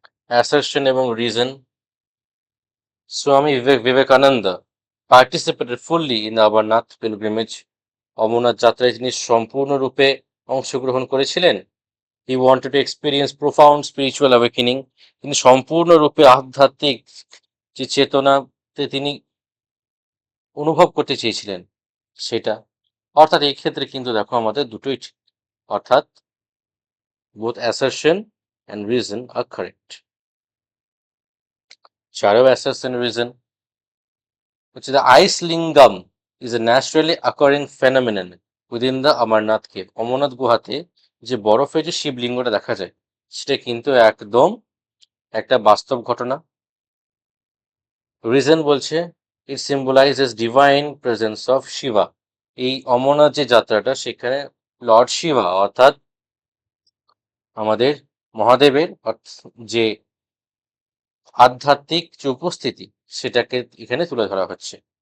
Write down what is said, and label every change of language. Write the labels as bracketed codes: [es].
[bn] Assertion এবং reason, [en] Swami Vivekananda participated fully in the Amarnath pilgrimage. [bn] Amarnath যাত্রায় তিনি সম্পূর্ণরূপে অংশগ্রহণ করেছিলেন। [en] He wanted to experience profound spiritual awakening. [bn] তিনি সম্পূর্ণরূপে আধ্যাত্মিক যে চেতনাতে তিনি অনুভব করতে চেয়েছিলেন সেটা। অর্থাৎ এই ক্ষেত্রে কিন্তু দেখো আমাদের দুটোই ঠিক, অর্থাৎ [en] both assertion and reason are correct. 4 assertion reason হচ্ছে the ice lingam is a naturally occurring phenomenon within the Amarnath cave. [bn] Amarnath গুহাতে যে বরফের যে শিবলিঙ্গটা দেখা যায় সেটা কিন্তু একদম একটা বাস্তব ঘটনা। রিজন বলছে [en] It symbolises divine presence of Shiva. [bn] এই অমরনাথ যে যাত্রাটা সেখানে লর্ড শিবা অর্থাৎ আমাদের মহাদেবের যে আধ্যাত্মিক যে উপস্থিতি সেটাকে এখানে তুলে ধরা হচ্ছে।